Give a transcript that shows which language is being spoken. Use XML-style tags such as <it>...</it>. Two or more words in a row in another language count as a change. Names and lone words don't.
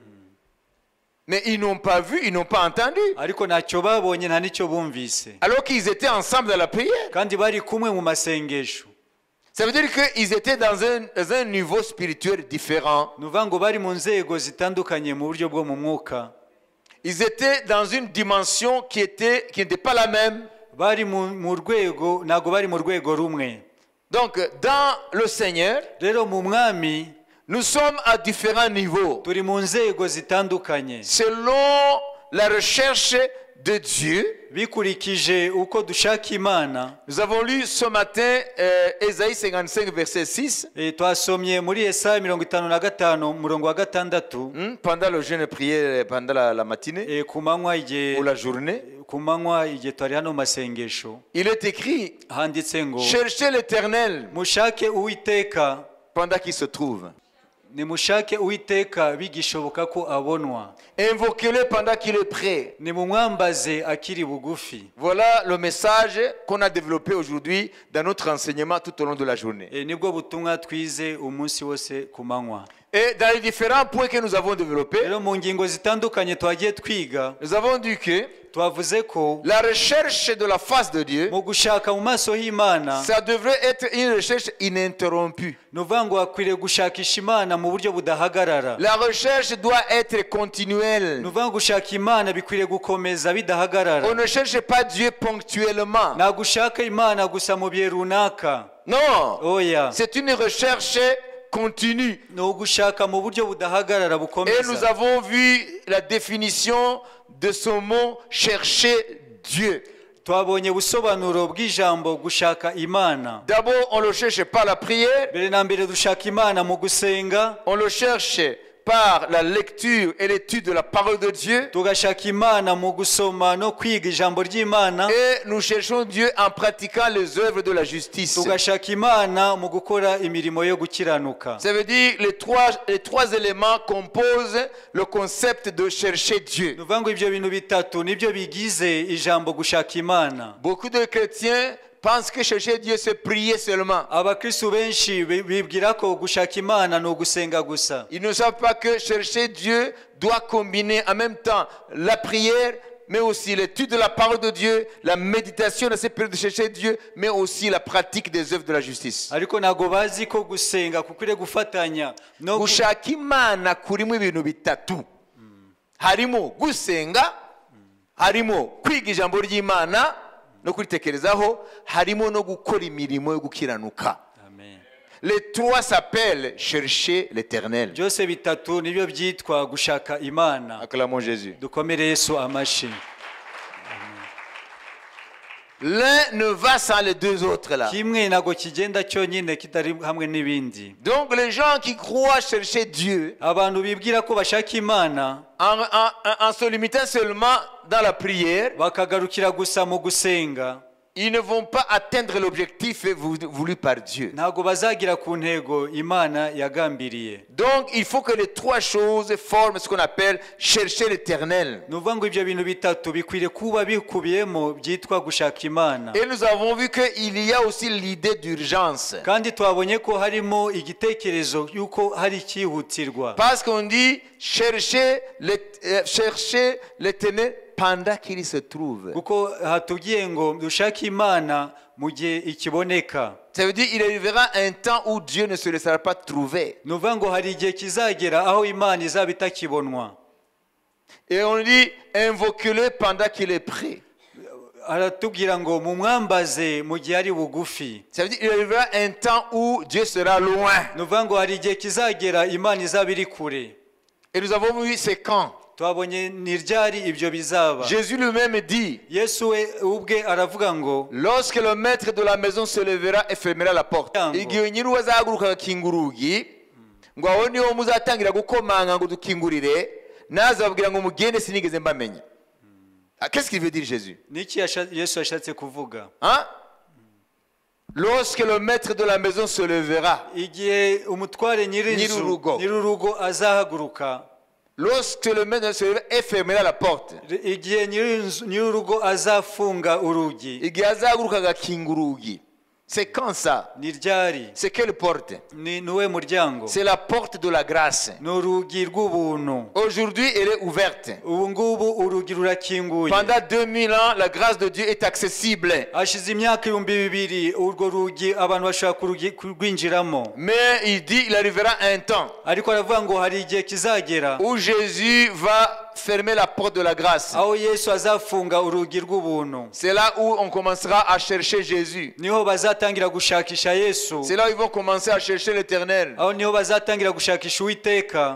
<fr>Mais ils n'ont pas vu, ils n'ont pas entendu.</fr> <rw>ariko ntacyo babonye nta n'icyo bumvise,</rw> <fr>Alors qu'ils étaient ensemble dans la prière.</fr> <rw>kandi bari kumwe mu masengesho.</rw> <fr>Ça veut dire qu'ils étaient dans un niveau spirituel différent.</fr> <rw>Ni ukuvuga ngo bari mu nzego zitandukanye mu buryo bwo mu mwuka.</rw> <fr>Ils étaient dans une dimension qui n'était pas la même.</fr> <rw>Bari mu rwego, ntabwo bari mu rwego rumwe.</rw> <fr>Donc, dans le Seigneur,</fr> <rw>Rero mu mwami</rw> <fr>nous sommes à différents niveaux.</fr> <rw>turi mu nzego zitandukanye</rw> <fr>Selon la recherche de Dieu.</fr> <rw>bikurikije uko dushaka Imana.</rw> <fr>Nous avons lu ce matin Ésaïe 55, verset 6.</fr> <rw>Twasomye muri Yesaya 55 umurongo wa 6,</rw> <fr>Pendant le jeûne prière, pendant la matinée</fr> <rw>ku manywa</rw> <fr>ou la journée,</fr> <rw>igihe twari hano mu masengesho,</rw> <fr>il est écrit:</fr> <rw>handitse ngo</rw> <fr>cherchez l'Éternel</fr> <rw>mushake Uwiteka,</rw> <fr>pendant qu'il se trouve.</fr> <rw>nimushake Uwiteka bigishoboka ko abonwa,</rw> <fr>Invoquez-le pendant qu'il est prêt.</fr> <rw>nimumwambaze akiri bugufi.</rw> <fr>Voilà le message qu'on a développé aujourd'hui dans notre enseignement tout au long de la journée.</fr> <rw>Nibwo butumwa twize umunsi wose ku manywa.</rw> <fr>Et dans les différents points que nous avons développés,</fr> <rw>Rero mu ngingo zitandukanye twagiye twiga,</rw> <fr>nous avons dit que</fr> <rw>twavuze ko</rw> <fr>la recherche de la face de Dieu,</fr> <rw>mu gushaka mu maso y'Imana,</rw> <fr>ça devrait être une recherche ininterrompue.</fr> <rw>ni ukuvuga ngo hakwiriye gushakisha Imana mu buryo budahagarara.</rw> <fr>La recherche doit être continuelle.</fr> <rw>Ni ukuvuga ngo gushaka Imana bikwiriye gukomeza bidahagarara.</rw> <fr>On ne cherche pas Dieu ponctuellement.</fr> <rw>Ntabwo ushaka Imana gusa mu bihe runaka.</rw> <fr>Non,</fr> <rw>Oya,</rw> <fr>c'est une recherche continue.</fr> <rw>ni ugushaka mu buryo budahagarara</rw> <fr>Et nous</fr> <rw>bukomeza.</rw> <fr>avons vu la définition de ce mot chercher Dieu.</fr> <rw>Twabonye ubusobanuro bw'ijambo gushaka Imana.</rw> <fr>D'abord, on le cherche par la prière,</fr> <rw>Mbere na mbere dushaka Imana mu gusenga,</rw> <fr>on le cherche par la lecture et l'étude de la parole de Dieu.</fr> <rw>tugashaka Imana mu gusoma no kwiga ijambo ry'Imana,</rw> <fr>Et nous cherchons Dieu en pratiquant les œuvres de la justice.</fr> <rw>tugashaka Imana mu gukora imirimo yo gukiranuka.</rw> <fr>Ça veut dire les trois éléments composent le concept de chercher Dieu.</fr> <rw>Ni ukuvuga ngo ibyo bintu bitatu nibyo bigize ijambo gushaka Imana.</rw> <fr>Beaucoup de chrétiens pensent que chercher Dieu, c'est prier seulement.</fr> <rw>Abakristo benshi bibwira ko gushaka Imana ni ugusenga gusa.</rw> <fr>Ils ne savent pas que chercher Dieu doit combiner en même temps la prière, mais aussi l'étude de la parole de Dieu, la méditation dans cette période de chercher Dieu, mais aussi la pratique des œuvres de la justice.</fr> <rw>Ariko ntabwo bazi ko gusenga kukwiriye gufatanya no Gushaka Imana kurimo ibintu bitatu. Harimo gusenga, harimo kwiga ijambo ry'Imana no kuritekerezaho, harimo no gukora imirimo yo gukiranuka. Amen.</rw> <fr>Les trois s'appellent chercher l'Éternel.</fr> <rw>Byose bitatu nibyo byitwa gushaka Imana.</rw> <fr>Acclamons Jésus.</fr> <rw>Dukomere Yesu amashi.</rw> <fr>L'un ne va sans les deux autres là.</fr> <rw>Kimwe ntabwo kigenda cyonyine kitari hamwe n'ibindi.</rw> <fr>Donc les gens qui croient chercher Dieu</fr> <rw>Abantu bibwira ko bashaka Imana</rw> <fr>en se limitant seulement dans la prière,</fr> <rw>bakagarukira gusa mu gusenga,</rw> <fr>ils ne vont pas atteindre l'objectif voulu par Dieu.</fr> <rw>ntabwo bazagira ku ntego imana yagambiriye.</rw> <fr>Donc, il faut que les trois choses forment ce qu'on appelle chercher l'éternel.</fr> <rw>ni ukuvuga ngo ibyo bintu bitatu bikwiriye kuba bikubiyemo byitwa gushaka imana.</rw> <fr>Et nous avons vu qu'il y a aussi l'idée d'urgence.</fr> <rw>kandi twabonye ko harimo igitekerezo y'uko hari icyihutirwa.</rw> <fr>Parce qu'on dit chercher l'éternel pendant qu'il se trouve.</fr> <rw>kuko hatubwiye ngo dushake imana mu gihe ikiboneka.</rw> <fr>Ça veut dire qu'il arrivera un temps où Dieu ne se laissera pas trouver.</fr> <rw>ni ukuvuga ngo hari igihe kizagera aho imana izaba itakibonwa.</rw> <fr>Et on dit invoquez-le pendant qu'il est prêt.</fr> <rw>aratubwira ngo mumwambaze mu gihe ari bugufi.</rw> <fr>Ça veut dire qu'il arrivera un temps où Dieu sera loin.</fr> <rw>ni ukuvuga ngo hari igihe kizagera imana izaba iri kure.</rw> <fr>Et nous avons vu c'est quand.</fr> <rw>twabonye ni ryari ibyo bizaba.</rw> <fr>Jésus lui-même dit,</fr> <rw>yesu we ubwe aravuga ngo</rw> <fr>lorsque le maître de la maison se levera et fermera la porte,</fr> <rw>igihe nyiri azahaguruka agakinga urugi, ngo aho niho muzatangira gukomanga ngo dukingurire, nazababwira ngo mugende sinigeze mbamenya.</rw> <fr>Qu'est-ce qu'il veut dire Jésus?</fr> <rw>niki yesu yashatse kuvuga?</rw> <fr>Hein? Lorsque le maître de la maison se levera,</fr> <rw>igihe umutware nyir'urugo azahaguruka,</rw> <fr>lorsque le maître se levera et fermera la porte,</fr> <rw>igihe nyir'urugo azafunga urugi, igihe azahaguruka agakinga urugi.</rw> <fr>C'est quand ça?</fr> <rw>ni ryari?</rw> <fr>C'est quelle porte?</fr> <rw>ni uwe muryango?</rw> <fr>C'est la porte de la grâce.</fr> <rw>ni urugi rw'ubuntu.</rw> <fr>Aujourd'hui, elle est ouverte.</fr> <rw>ubu ngubu urugi rurakinguye.</rw> <fr>Pendant 2000 ans, la grâce de Dieu est accessible.</fr> <rw>hashize imyaka 2000 urwo rugi abantu bashobora kurwinjiramo.</rw> <fr>Mais il dit il arrivera un temps</fr> <rw>ariko aravuga ngo hari igihe kizagera</rw> <fr>où Jésus va fermer la porte de la grâce.</fr> <rw>aho yesu azafunga urugi rw'ubuntu.</rw> <fr>C'est là où on commencera à chercher Jésus.</fr> <rw>niho bazatangira gushakisha yesu.</rw> <fr>C'est là où ils vont commencer à chercher l'Éternel.</fr> <rw>aho niho bazatangira gushakisha uwiteka.</rw>